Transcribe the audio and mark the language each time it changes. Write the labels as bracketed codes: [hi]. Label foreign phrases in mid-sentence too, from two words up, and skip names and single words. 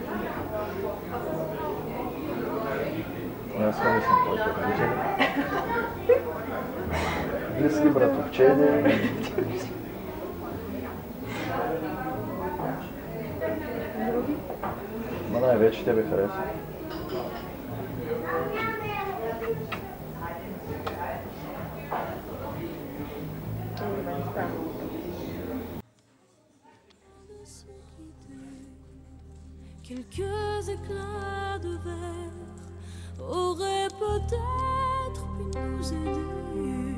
[bg] Аз не съм твоите родители. Близки братовчеди. Други? Ма най-вече тебе хареса. [fr] Quelques éclats de verre auraient peut-être pu nous aider.